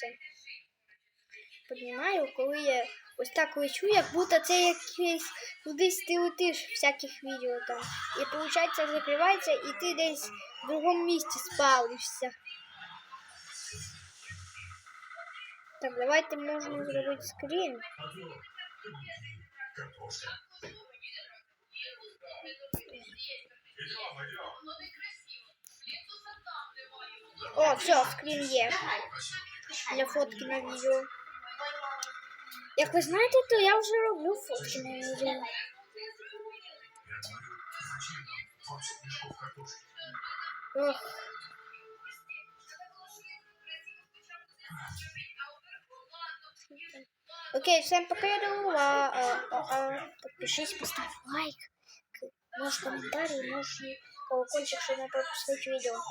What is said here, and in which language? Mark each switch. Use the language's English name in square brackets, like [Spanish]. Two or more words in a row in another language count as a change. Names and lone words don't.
[Ukrainian] Піднімаю, коли я ось так лечу, як будто це якийсь кудись ти летиш в всяких відео там. І виходить, закривається, і ти десь в другому місці спавнишся. Так, давайте можна зробити скрін. [Russian] Картошка. Идем, идем. [Ukrainian] О, все, скрін є. Для фотки на відео. Як ви знаєте, то я вже роблю фотки на відео. [Russian] Я говорю, зачем нам 20 мешков картошки? Ох. Окей, всем пока, я думаю, подпишись, поставь лайк, можешь комментарий, можешь колокольчик, чтобы не пропустить видео.